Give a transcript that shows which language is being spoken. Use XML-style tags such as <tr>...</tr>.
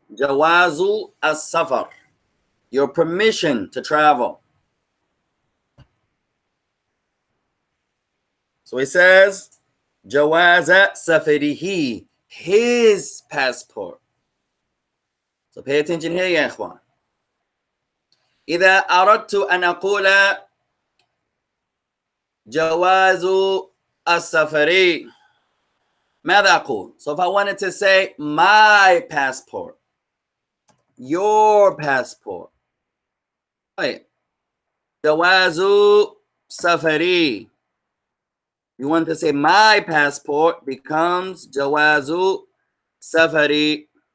<ar>Jawazu as-safar.</ar> <en>Your permission to travel. So it says,</en> <ar>Jawaza safarihi,</ar> <en>his passport. So pay attention here,</en> <ar>ya ikhwan. إذا أردت أن أقول جواز السفر ماذا أقول?</ar> <en>So if I wanted to say my passport, your passport, right?</en> <ar>جواز سفري.</ar> <en>You want to say my passport becomes</en> <ar>جواز سفري.</ar>